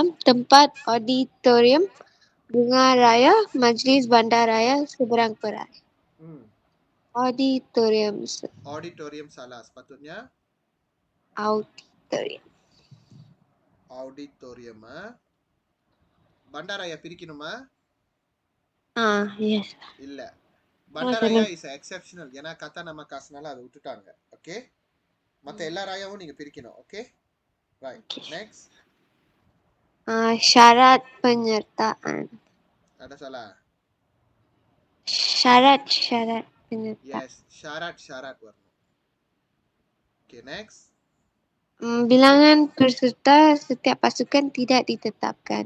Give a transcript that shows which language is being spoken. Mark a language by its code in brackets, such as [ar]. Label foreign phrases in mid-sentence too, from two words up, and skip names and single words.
[ms] Tempat auditorium Bunga Raya Majlis Bandaraya Seberang Perai. Auditorium. Auditorium salah. Sepatutnya Auditorium. [ta] auditorium. Bandaraya பிரிக்கணுமா? [en] Yes. [ta] இல்ல. [en] Bandaraya is exceptional. [ta] ஏன்னா கத்தா நம்ம காசுனால அதை விட்டுட்டாங்க. Okay? மத்த எல்லா ராயாவும் நீங்க பிரிக்கணும். [en] Okay? Right. Okay. Next. [ms] Syarat penyertaan. Ada salah. Syarat penyertaan. [en] Yes. [ms] Syarat warna. [en] Okay, next. [ms] Bilangan peserta setiap pasukan tidak ditetapkan.